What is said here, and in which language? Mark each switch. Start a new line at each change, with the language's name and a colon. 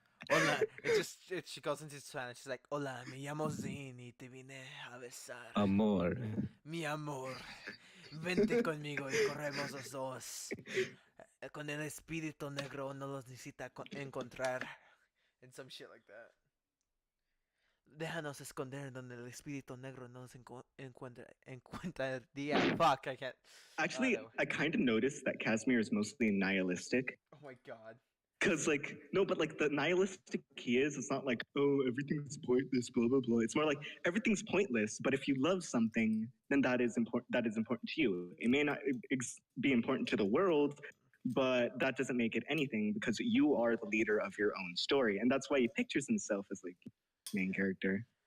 English: Hola, she goes into Spanish.
Spanish: She's like, "Hola, me llamo Zine y te vine a besar. Amor. Mi amor, vente conmigo y corremos los dos. Con el espíritu negro no los necesita encontrar." And some shit like that. Déjanos esconder donde el espíritu negro no nos encuentraría.
English: Fuck, I can't. Actually, no. I kind of noticed that Casimir is mostly nihilistic. Oh my god. Cause like no, but like the nihilistic he is, it's not like everything's pointless, blah blah blah. It's more like everything's pointless, but if you love something, then that is important. That is important to you. It may not be important to the world, but that doesn't make it anything because you are the leader of your own story, and that's why he pictures himself as like main character.